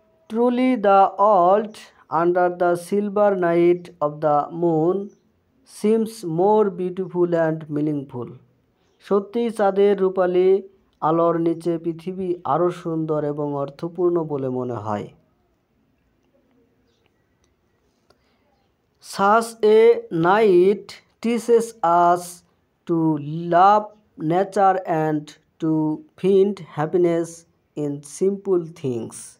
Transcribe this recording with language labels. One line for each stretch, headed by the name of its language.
English: Truly the world under the silver night of the moon seems more beautiful and meaningful.
Bangla: সত্যিই চাঁদের রূপালী আলোর নিচে পৃথিবী আরও সুন্দর এবং অর্থপূর্ণ বলে মনে হয়।
English: Such a night teaches us to love nature and to find happiness in simple things.